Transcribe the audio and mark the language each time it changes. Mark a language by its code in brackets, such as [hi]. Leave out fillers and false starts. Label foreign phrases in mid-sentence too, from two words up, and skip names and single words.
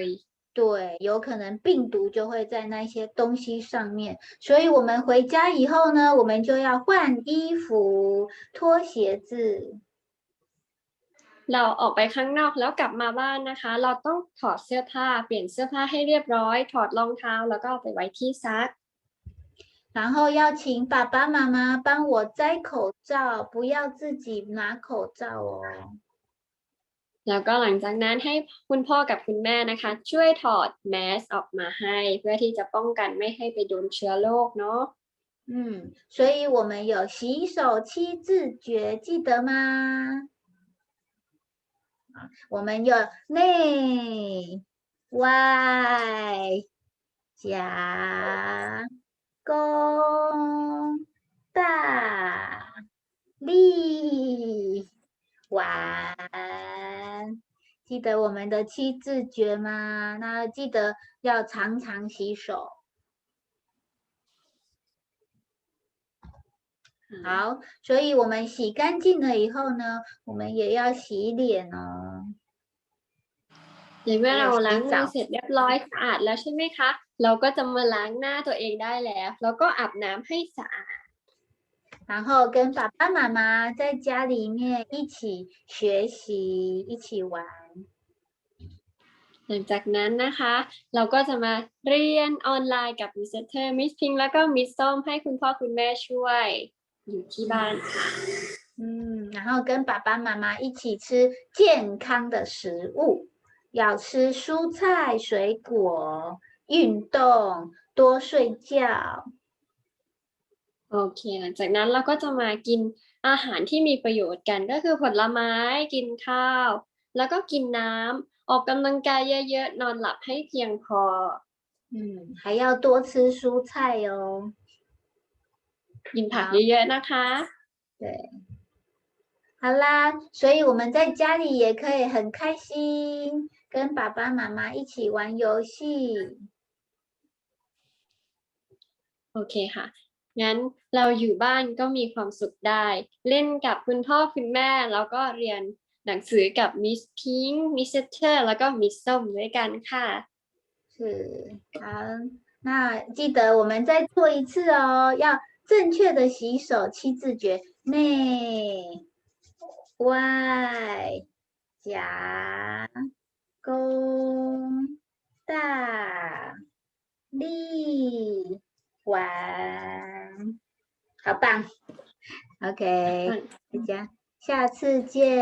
[zh] 对，有可能病毒就会在那些东西上面，所以我们回家以后呢，我们就要换衣服、脱鞋子。 [th] เราออกไปข้างนอกแล้วกลับมาบ้านนะคะเราต้องถอดเสื้อผ้าเปลี่ยนเสื้อผ้าให้เรียบร้อยถอดรองเท้าแล้วก็เอาไปไว้ที่ซัก [zh] 然后要请爸爸妈妈帮我摘口罩，不要自己拿口罩哦。 [th] แล้วก็หลังจากนั้นให้คุณพ่อกับคุณแม่นะคะช่วยถอดแมสออกมาให้เพื่อที่จะป้องกันไม่ให้ไปโดนเชื้อโรคเนาะ [zh] 所以我们有洗手七字诀，记得吗？我们有内外夹弓大力丸，记得我们的七字诀吗？那记得要常常洗手。好，所以我们洗干净了以后呢，我们也要洗脸哦。 [th] ในเมื่อเราล้างมือเสร็จเรียบร้อยสะอาดแล้วใช่ไหมคะเราก็จะมาล้างหน้าตัวเองได้แล้วแล้วก็อาบน้ำให้สะอาด [zh] 然后跟爸爸妈妈在家里面一起学习，一起玩。 [th] หลังจากนั้นนะคะเราก็จะมาเรียนออนไลน์กับมิสเตอร์มิสพิงแล้วก็มิสส้มให้คุณพ่อคุณแม่ช่วยอยู่ที่บ้านค่ะ [zh] 然后跟爸爸妈妈一起吃健康的食物，要吃蔬菜、水果，运动，多睡觉。 [th] โอเคหลังจากนั้นเราก็จะมากินอาหารที่มีประโยชน์กันก็คือผลไม้กินข้าวแล้วก็กินน้ำออกกำลังกายเยอะๆนอนหลับให้เพียงพอ [zh] 还要多吃蔬菜哦。 [th] กินผักเยอะๆนะคะ [zh] 对，好啦，所以我们在家里也可以很开心，跟爸爸妈妈一起玩游戏。 [th] โอเคค่ะงั้นเราอยู่บ้านก็มีความสุขได้เล่นกับคุณพ่อคุณแม่แล้วก็เรียนหนังสือกับมิสพิงค์มิสเตอร์แล้วก็มิสส้มด้วยกันค่ะ [zh] 是，好，那记得我们再做一次哦，要正确的洗手七字诀，内外夹弓大力丸，好棒！OK，大家下次见。